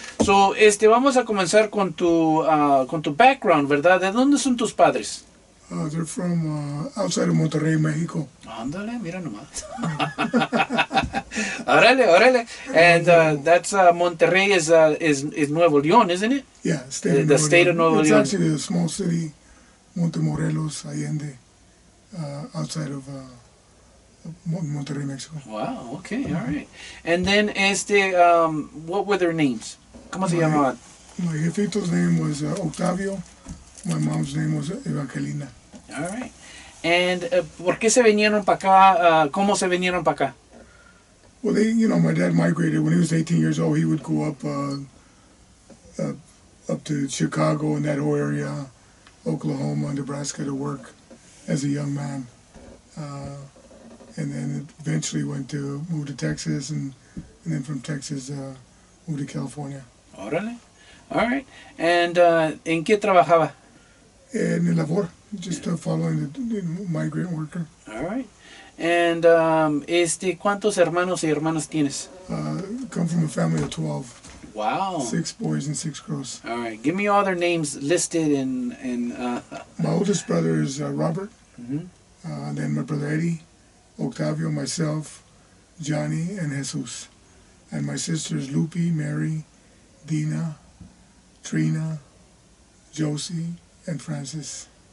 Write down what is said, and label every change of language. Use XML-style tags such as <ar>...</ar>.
<es>So, vamos a comenzar con tu background, ¿verdad? ¿De dónde son tus padres?</es> <en>They're from outside of Monterrey, Mexico.</en> <es>Ándale, mira nomás. Órale.</es> <en>And that's Monterrey is Nuevo León, isn't it? Yeah, the state of Nuevo León. It's actually a small city, Montemorelos, Allende, outside of Monterrey, Mexico. Wow, okay, all right. And then, what were their names?</en> <es>¿Cómo se llamaban?</es> <en>My jefito's name was Octavio. My mom's name was Evangelina. All right.</en> <es>And ¿por qué se vinieron para acá? ¿Cómo se vinieron para acá?</es> <en>Well, my dad migrated when he was 18 years old. He would go up to Chicago and that whole area, Oklahoma, Nebraska to work as a young man. And then eventually moved to Texas, and then from Texas moved to California.</en> <es>Órale.</es> <en>All right. And</en> <es>¿en qué trabajaba? En el labor,</es> <en>just following the migrant worker. All right.</en> <es>And ¿cuántos hermanos y hermanas tienes?</es> <en>Come from a family of 12. Wow. 6 boys and 6 girls. All right. Give me all their names listed in My oldest brother is Robert. Mm-hmm. Then my brother Eddie, Octavio, myself, Johnny, and Jesus. And my sisters Lupe, Mary, Dina, Trina, Josie, and Francis.</en>